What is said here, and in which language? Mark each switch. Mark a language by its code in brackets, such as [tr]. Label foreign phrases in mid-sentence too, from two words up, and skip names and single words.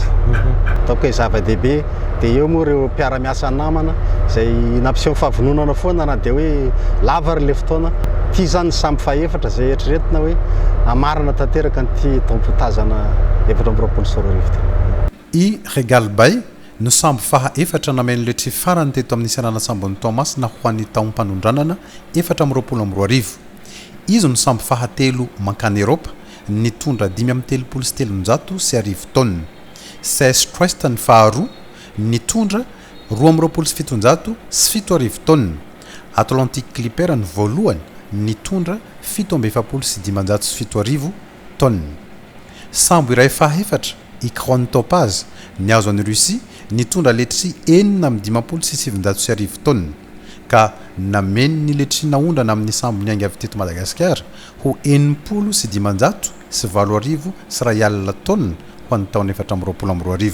[mg] Ataoko hoe zava-dehibe dia eo moa ireo mpiara-miasa namana izay nampiseho fahavononana foana na dia hoe lava ary le fotoana ty zany samby faefatra zay eritreretina hoe amarana tanteraka nyty taompotazana 2024. I Regal Bay no samby faha efatra nameno letry farany teto amin'ny Saranatsambo ny Thomas na ho an'ny taom-panondranana 2024. Izy no samby faha telo mankany Eropa nitondra 537 sy arivo tonne. Ses Trust ny faharoa nitondra 227 sy 7 tonne. Atlantic Clipper ny voalohany nitondra 727 tonne. Sambo iray faha efatra i Crown Topaz ny azo an'i Russie nitondra letry 730 tonne ka nameny ny letry naondrana amin'ny sambo niainga avy teto Madagasikara ho 740 sy 7 tonne ho an'ny taona 2022.